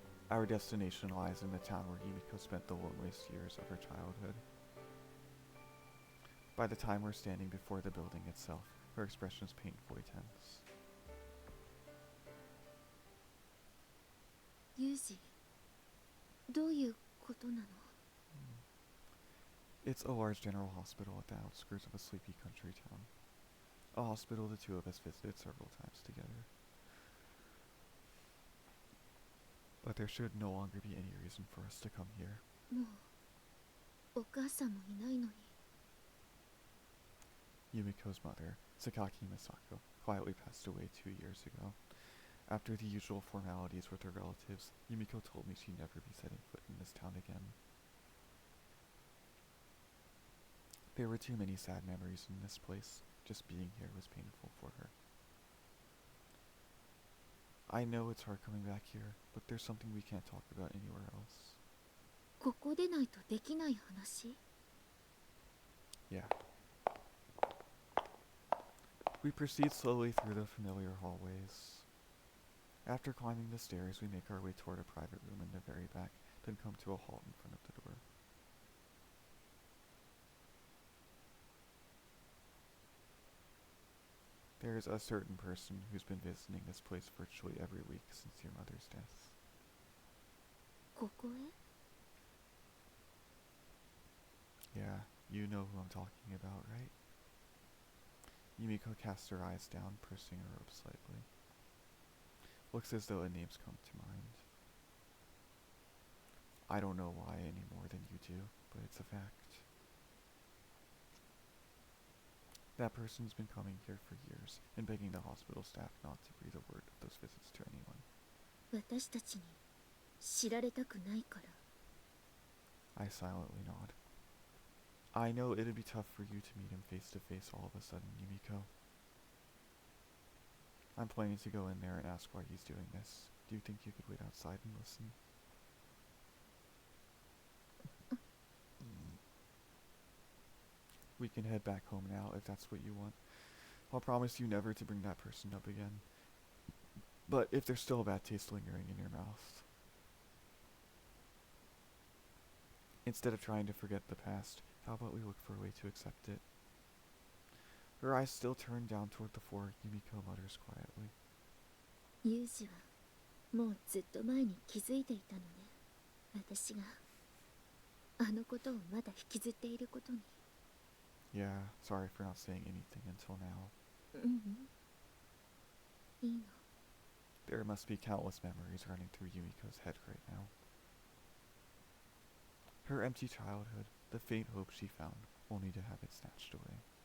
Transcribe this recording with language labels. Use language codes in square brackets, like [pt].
[en] Our destination lies in the town where Yumiko spent the loneliest years of her childhood. By the time we're standing before the building itself, her expression is painfully tense. [ja] Yuuji, どういうことなの? [en] It's a large general hospital at the outskirts of a sleepy country town. A hospital the two of us visited several times together. But there should no longer be any reason for us to come here. [ja] もうお母さんもいないのに。 [en] Yumiko's mother, Sakaki Misako, quietly passed away 2 years ago. After the usual formalities with her relatives, Yumiko told me she'd never be setting foot in this town again. There were too many sad memories in this place. Just being here was painful for her. I know it's hard coming back here, but there's something we can't talk about anywhere else. [ja] ここでないとできない話? [en] Yeah. We proceed slowly through the familiar hallways. After climbing the stairs, we make our way toward a private room in the very back, then come to a halt in front of the door. There's a certain person who's been visiting this place virtually every week since your mother's death. [ja] ここへ? [en] Yeah, you know who I'm talking about, right? Yumiko casts her eyes down, pursing her robe slightly. Looks as though a name's come to mind. I don't know why any more than you do, but it's a fact. That person's been coming here for years and begging the hospital staff not to breathe a word of those visits to anyone. [ja] 私たちに知られたくないから. [en] I silently nod. I know it'd be tough for you to meet him face to face all of a sudden, Yumiko. I'm planning to go in there and ask why he's doing this. Do you think you could wait outside and listen? We can head back home now if that's what you want. I'll promise you never to bring that person up again. But if there's still a bad taste lingering in your mouth, instead of trying to forget the past, how about we look for a way to accept it? Her eyes still turned down toward the floor, Yumiko mutters quietly. [ja] ユージはもうずっと前に気づいていたのね。私があのことをまだ引きずっていることに。 [en] Yeah, sorry for not saying anything until now. [ja] ううん、いいの。 [en] There must be countless memories running through Yumiko's head right now. Her empty childhood, the faint hope she found, only to have it snatched away.